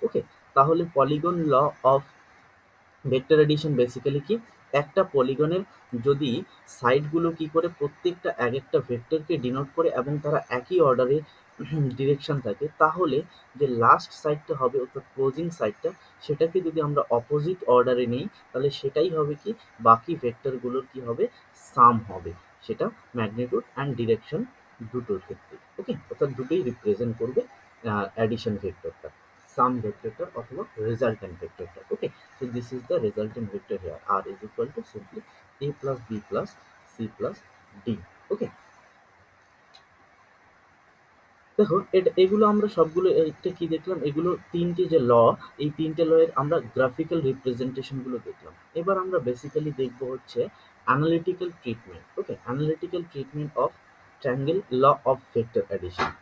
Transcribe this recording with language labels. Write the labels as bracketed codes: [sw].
[bn] ওকে, তাহলে polygon law of vector addition basically কি, একটা পলিগনের যদি সাইডগুলো কি করে প্রত্যেকটা এক একটা ভেক্টরকে ডিনোট করে এবং তারা একই অর্ডারে ডিরেকশন থাকে, তাহলে যে লাস্ট সাইডটা হবে, অর্থাৎ ক্লোজিং সাইডটা, সেটাকে যদি আমরা অপোজিট অর্ডারে নিই, তাহলে সেটাই হবে কি, বাকি ভেক্টরগুলোর কি হবে, সাম হবে, সেটা ম্যাগনিটিউড অ্যান্ড ডিরেকশন দুটোর ক্ষেত্রে। ওকে, অর্থাৎ দুটোই রিপ্রেজেন্ট করবে অ্যাডিশন ভেক্টরটা, সাম ভেক্টরটা অথবা resultant ভেক্টরটা। [en] Okay, so this is the resultant vector here, r is equal to simply a plus b plus c plus d. [bn] Okay, দেখো, এটা এগুলো আমরা সবগুলো একটা কি দেখলাম, এগুলো তিনটে যে ল, এই তিনটে ল এর আমরা গ্রাফিক্যাল রিপ্রেজেন্টেশন গুলো দেখলাম। এবার আমরা বেসিক্যালি দেখবো হচ্ছে analytical treatment. Okay, analytical treatment of triangle law of vector addition.